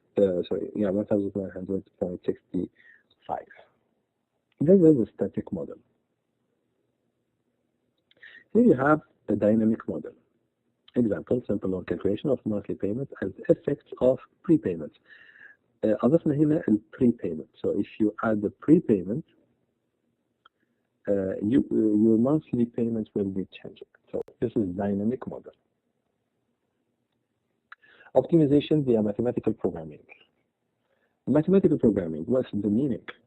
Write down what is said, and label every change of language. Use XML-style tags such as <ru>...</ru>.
<en>1,100.65. This is a static model. Here you have a dynamic model. Example, simple loan calculation of monthly payments and effects of prepayments.</en> <ar>أضفنا هنا prepayment.</ar> <en>So if you add the prepayment, your monthly payments will be changing. So this is dynamic model. Optimization via mathematical programming. Mathematical programming, what's the meaning?</en>